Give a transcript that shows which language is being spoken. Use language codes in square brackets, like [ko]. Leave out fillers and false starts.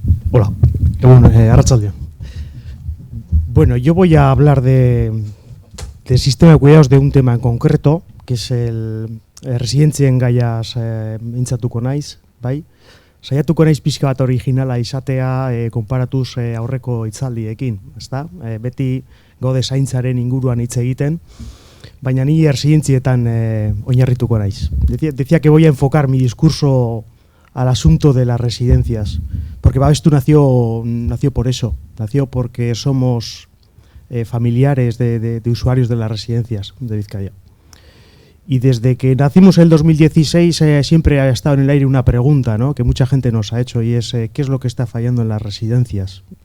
[es] Hola, Arratsaldeon. Bueno, yo voy a hablar del sistema de cuidados de un tema en concreto, que es el [eu] residentzien gaiaz mintzatuko naiz, bai? Saiatuko naiz pixka bat originala izatea konparatuz aurreko hitzaldiekin, ezta? Beti gaude zaintzaren inguruan hitz egiten, baina ni residentzietan oinarrituko naiz. [es] Decía que voy a enfocar mi discurso al asunto de las residencias, porque Babestu nació por eso, nació porque somos familiares de usuarios de las residencias de Vizcaya. Y desde que nacimos en el 2016 siempre ha estado en el aire una pregunta, ¿no?, que mucha gente nos ha hecho, y es ¿qué es lo que está fallando en las residencias?